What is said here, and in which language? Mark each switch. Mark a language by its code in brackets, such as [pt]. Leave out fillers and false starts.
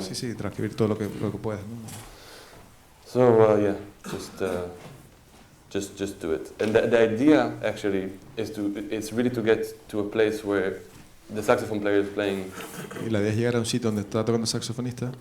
[es] Sí, transcribir todo lo que puedas, ¿no? [en] So just do it. And the idea actually is really to get to a place where the saxophone player is playing. [es] Y la idea es llegar a un sitio donde está tocando el saxofonista.